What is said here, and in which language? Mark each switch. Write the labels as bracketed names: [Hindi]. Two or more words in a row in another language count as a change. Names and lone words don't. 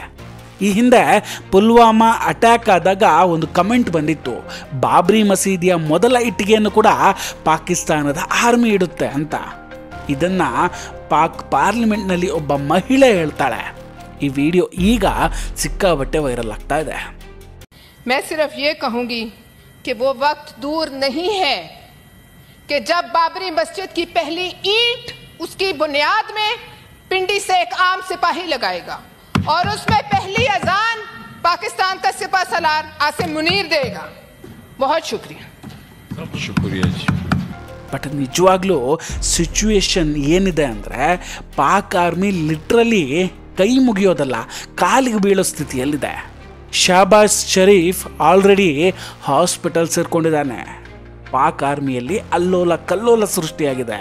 [Kannada] ಈ ಹಿಂದೆ ಪುಲ್ವಾಮಾ ಅಟ್ಯಾಕ್ ಆದಾಗ ಒಂದು ಕಮೆಂಟ್ ಬಂದಿತ್ತು, ಬಾಬ್ರಿ ಮಸೀದಿಯ ಮೊದಲ ಇಟ್ಟಿಗೆಯನ್ನು ಕೂಡ ಪಾಕಿಸ್ತಾನದ ಆರ್ಮಿ ಇಡುತ್ತೆ ಅಂತ. ಇದನ್ನು ಪಾಕ್ ಪಾರ್ಲಿಮೆಂಟ್ನಲ್ಲಿ ಒಬ್ಬ ಮಹಿಳೆ ಹೇಳ್ತಾಳೆ. ಈ ವಿಡಿಯೋ ಈಗ ಸಿಕ್ಕಾಬಟ್ಟೆ ವೈರಲ್ ಆಗ್ತಾ ಇದೆ. [Hindi] मैं सिर्फ ये कहूंगी कि वो वक्त दूर नहीं है कि जब बाबरी मस्जिद की पहली ईंट उसकी बुनियाद में पिंडी से एक आम सिपाही लगाएगा और उसमें पहली अजान पाकिस्तान का सिपा सलार आसिम मुनीर देगा. बहुत शुक्रिया. [Kannada] ಬಟ್ ನಿಜವಾಗ್ಲೂ ಸಿಚುವೇಶನ್ ಏನಿದೆ ಅಂದರೆ ಪಾಕ್ ಆರ್ಮಿ ಲಿಟ್ರಲಿ ಕೈ ಮುಗಿಯೋದಲ್ಲ, ಕಾಲಿಗೆ ಬೀಳೋ ಸ್ಥಿತಿಯಲ್ಲಿದೆ. ಶಹಬಾಜ್ ಶರೀಫ್ ಆಲ್ರೆಡಿ ಹಾಸ್ಪಿಟಲ್ ಸೇರ್ಕೊಂಡಿದ್ದಾನೆ. ಪಾಕ್ ಆರ್ಮಿಯಲ್ಲಿ ಅಲ್ಲೋಲ ಕಲ್ಲೋಲ ಸೃಷ್ಟಿಯಾಗಿದೆ.